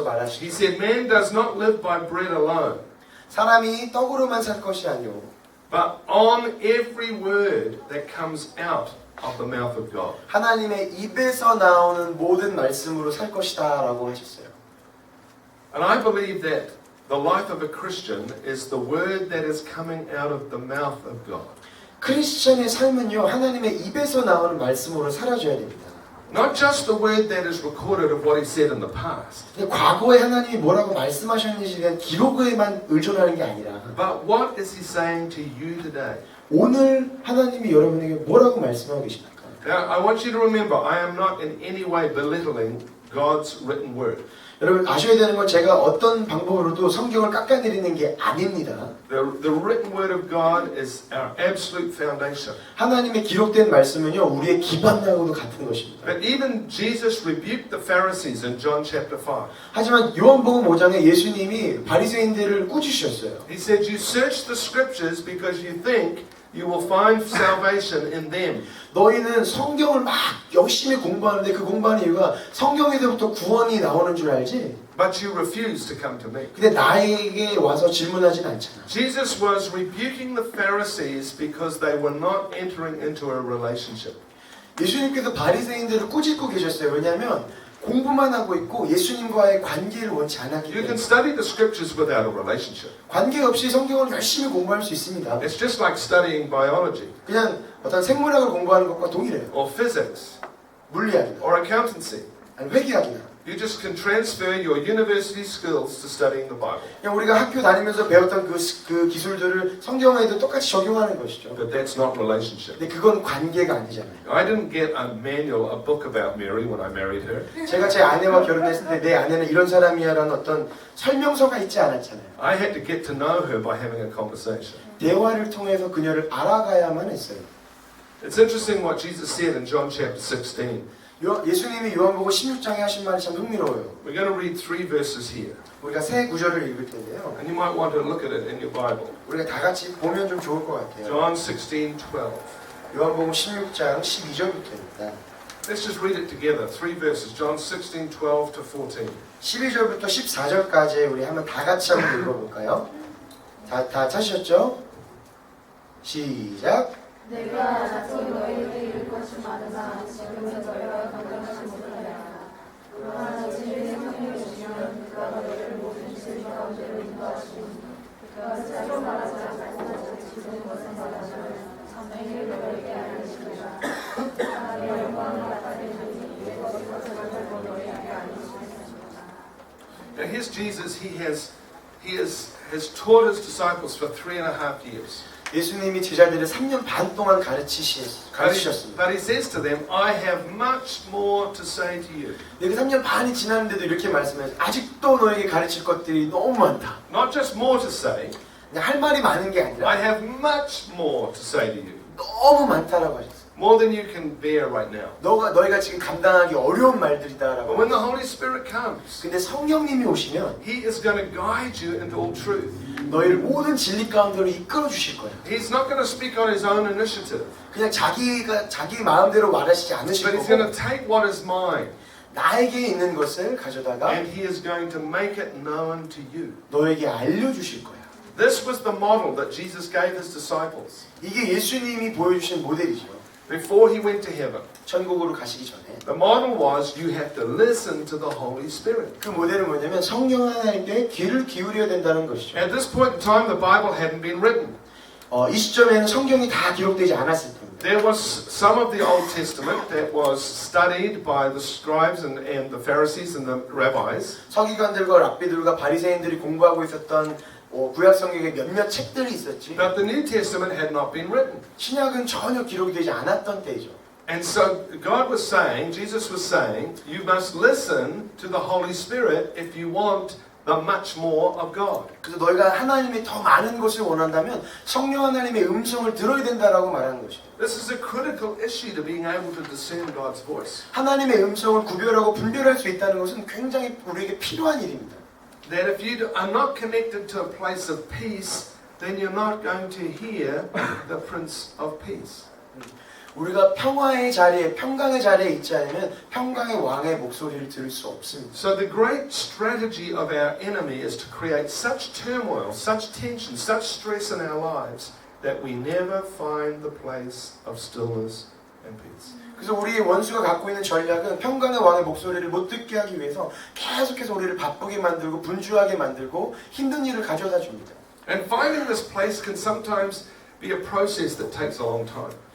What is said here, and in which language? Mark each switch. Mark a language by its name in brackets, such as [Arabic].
[English] He [Korean] 말하시기 [English] said, man does not live by bread alone, [Korean] 사람이 떡으로만 살 것이 아니오 [English] but on every word that comes out of the mouth of God. [Korean] 하나님의 입에서 나오는 모든 말씀으로 살 것이다 라고 하셨어요. [English] And I believe that the life of a Christian is the word that is coming out of the mouth of God. [Korean] 크리스천의 삶은요 하나님의 입에서 나오는 말씀으로 살아줘야 됩니다. [English] Not just the word that is recorded of what he said in the past, [Korean] 근데 과거에 하나님이 뭐라고 말씀하셨는지에 대한 기록에만 의존하는 게 아니라 [English] but what is he saying to you today? [Korean] 오늘 하나님이 여러분에게 뭐라고 말씀하고 계십니까? [English] Now, I want you to remember, I am not in any way belittling God's written word. [Korean] 여러분 아셔야 되는 건 제가 어떤 방법으로도 성경을 깎아내리는 게 아닙니다. [English] The written word of God is our absolute foundation. [Korean] 하나님의 기록된 말씀은요 우리의 기반하고도 같은 것입니다. [English] But even Jesus rebuked the Pharisees in John chapter 5. [Korean] 하지만 요한복음 5장에 예수님이 바리새인들을 꾸짖으셨어요. [English] He said, you search the scriptures because you think you will find salvation in them. [Korean] 너희는 성경을 막 열심히 공부하는데 그 공부하는 이유가 성경에서부터 구원이 나오는 줄 알지? [English] But you refuse to come to me. [Korean] 근데 나에게 와서 질문하진 않잖아. [English] Jesus was rebuking the Pharisees because they were not entering into a relationship. [Korean] 예수님께서 바리새인들을 꾸짖고 계셨어요. 왜냐하면 공부만 하고 있고 예수님과의 관계를 원치 않았기 [English] You can [Korean] 때문에. [English] study the scriptures without a relationship. [Korean] 관계 없이 성경을 열심히 공부할 수 있습니다. [English] It's just like studying biology [Korean] 그냥 어떤 생물학을 공부하는 것과 동일해요. [English] or physics [Korean] 물리학이나 [English] or accountancy. [Korean] 아니 회계학이나 [English] You just can transfer your university skills to studying the Bible. [Korean] 그냥 우리가 학교 다니면서 배웠던 그 기술들을 성경에도 똑같이 적용하는 것이죠. [English] But that's not relationship. [Korean] 근데 그건 관계가 아니잖아요. [English] I didn't get a manual, a book about Mary when I married her. [Korean] 제가 제 아내와 결혼했을 때 내 아내는 이런 사람이야라는 어떤 설명서가 있지 않았잖아요. [English] I had to get to know her by having a conversation. [Korean] 대화를 통해서 그녀를 알아가야만 했어요. [English] It's interesting what Jesus said in John chapter 16. [Korean] 예수님이 요한복음 16장에 하신 말이 참 흥미로워요. [English] We're going to read 3 verses here. [Korean] 우리가 세 구절을 읽을 텐데요. [English] And you might want to look at it in your Bible. [Korean] 우리가 다 같이 보면 좀 좋을 것 같아요. [English] John 16:12. [Korean] 요한복음 16장 12절부터입니다. [English] Let's just read it together. 3 verses. John 16:12 to 14. [Korean] 12절부터 14절까지 우리 한번 다 같이 한번 읽어볼까요? 다 찾으셨죠? 시작. 내가 자꾸 너희에게 이룰 것을 많으나 지금은 너희가 감당하지 못하리라. 그러나 진리의 성령이 오시면 그가 너희를 모든 진리 가운데로 인도하시니 그가 스스로 말하지 않고 지금 것을 말하시면 성령이 너희에게 알리시리라. 하나님의 영광을 나타내시니 내 것을 가져가고 너희에게 알리시리라. [English] Now here's Jesus. He has taught his disciples for 3.5 years. [Korean] 예수님이 제자들을 3년 반 동안 가르치셨습니다. [English] But he says to them, I have much more to say to you. [Korean] 네, 3년 반이 지났는데도 이렇게 말씀해요. 아직도 너에게 가르칠 것들이 너무 많다. [English] Not just more to say, [Korean] 그냥 할 말이 많은 게 아니라 [English] I have much more to say to you. [Korean] 너무 많다라고 하셨어요. [English] More than you can bear right now. [Korean] 너희가 지금 감당하기 어려운 말들이다라고. [English] But when the Holy Spirit comes, [Korean] 근데 성령님이 오시면 [English] he is going to guide you into all truth. [Korean] 너희를 모든 진리 가운데로 이끌어 주실 거예요. [English] He's not going to speak on his own initiative, [Korean] 그냥 자기 마음대로 말하시지 않으실 [English] but he's going to [Korean] 거고 [English] take what is mine [Korean] 나에게 있는 것을 가져다가 [English] and he is going to make it known to you. [Korean] 너에게 알려주실 거야. [English] This was the model that Jesus gave his disciples [Korean] 이게 예수님이 보여주신 모델이죠. [English] before he went to heaven. [Korean] 천국으로 가시기 전에. [English] The model was you have to listen to the Holy Spirit. [Korean] 그 모델은 뭐냐면 성령 하나님께 귀를 기울여야 된다는 것이죠. [English] At this point in time, the Bible hadn't been written. [Korean] 이 시점에는 성경이 다 기록되지 않았을 때입니다. [English] There was some of the Old Testament that was studied by the scribes and the Pharisees and the rabbis. [Korean] 서기관들과 랍비들과 바리새인들이 공부하고 있었던 구약 성경에 몇몇 책들이 있었지. [English] But the New Testament had not been written. [Korean] 신약은 전혀 기록이 되지 않았던 때이죠. [English] And so God was saying, Jesus was saying, you must listen to the Holy Spirit if you want the much more of God. [Korean] 그래서 너희가 하나님의 더 많은 것을 원한다면 성령 하나님의 음성을 들어야 된다라고 말하는 것이죠. [English] This is a critical issue to being able to discern God's voice. [Korean] 하나님의 음성을 구별하고 분별할 수 있다는 것은 굉장히 우리에게 필요한 일입니다. [English] That if you are not connected to a place of peace, then you're not going to hear the Prince of Peace. [Korean] 우리가 평화의 자리에, 평강의 자리에 있지 않으면 평강의 왕의 목소리를 들을 수 없습니다. [English] So the great strategy of our enemy is to create such turmoil, such tension, such stress in our lives that we never find the place of stillness and peace. [Korean] 그래서 우리의 원수가 갖고 있는 전략은 평강의 왕의 목소리를 못 듣게 하기 위해서 계속해서 우리를 바쁘게 만들고 분주하게 만들고 힘든 일을 가져다 줍니다. [English] And finding this place can sometimes be a process that takes a long time.